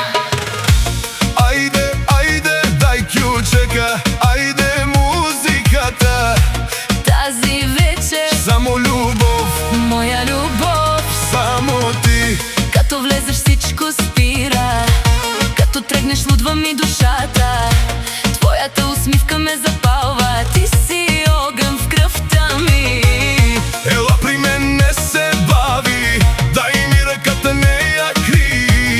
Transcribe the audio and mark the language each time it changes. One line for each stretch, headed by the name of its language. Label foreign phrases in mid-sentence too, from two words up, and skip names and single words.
Macedonian: Ајде, ајде, дај ќучека, ајде музиката.
Bulgarian: Тази вечер
Macedonian: Само љубов, моја љубов, само ти.
Bulgarian: като влезеш всичко спира, като трегнеш лудва ми душата. Твоята усмивка ме запалва, ти си огън в кръвта ми. Ела при мен, не се бави, дај ми ръката,
Macedonian: не ја кри.